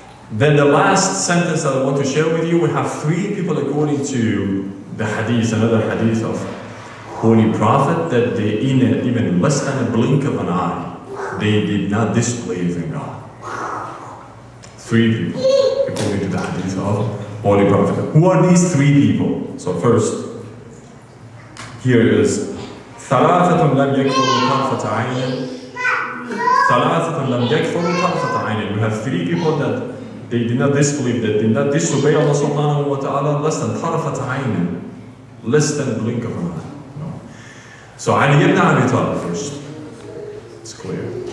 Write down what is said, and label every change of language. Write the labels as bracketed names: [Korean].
[English] Then the last sentence that I want to share with you, we have 3 people according to the hadith, another hadith of Holy Prophet, that they in even less than a blink of an eye, they did not disbelieve in God. 3 people according to the hadith of Holy Prophet. Who are these 3 people? So first, here is [Arabic] ثلاثة لم يكفروا طرفة عين. ثلاثة لم يكفروا طرفة عين. [English] We have 3 people that they did not disbelieve, that did not disobey Allah subhanahu wa ta'ala less than [Arabic] طرفة عين, [English] less than blink of an eye. No. So Ali ibn Abi Talib first. It's clear.